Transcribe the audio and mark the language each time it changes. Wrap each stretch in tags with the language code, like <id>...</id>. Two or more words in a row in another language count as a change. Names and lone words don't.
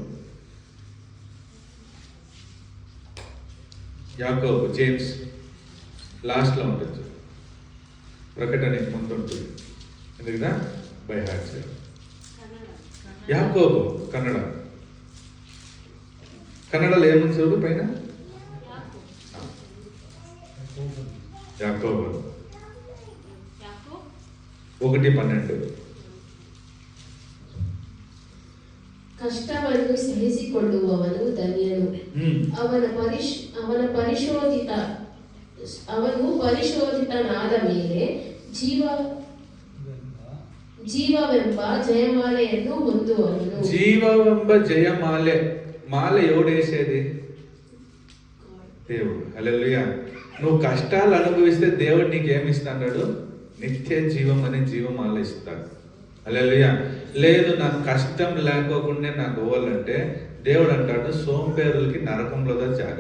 <te>యాకోబు, జేమ్స్ లాస్ట్లో ఉంటుంది, ప్రకటనకి ముందు ఉంటుంది. ఎందుకుదా</te> <en>by heart</en> <te>చేయాలి. యాకోబు కన్నడలో ఏముంది చూడు పైన? యాకోబు 1:12.</te> <kn>ಕಷ್ಟವನ್ನು ಸಹಿಸಿಕೊಳ್ಳುವವನು ಧನ್ಯನು. ಅವನು ಪರಿಶೋಧಿತನಾದ ಮೇಲೆ ಜೀವವೆಂಬ ಜಯಮಾಲೆಯನ್ನು ಹೊಂದುವನು. ಜೀವವೆಂಬ ಜಯಮಾಲೆ.</kn> <te>మాల ఎవడు వేసేది? దేవుడు. హల్లెలూయా. నువ్వు కష్టాలు అనుభవిస్తే దేవుడు నీకేమిస్తాడు? నిత్య జీవం అనే జీవమాల ఇస్తాడు. హల్లెలూయా. లేదు నాకు కష్టం లేకోకుండా నాకు పోవాలంటే దేవుడు అంటాడు సోంబేరులకి నరకంలో జాగా.</te>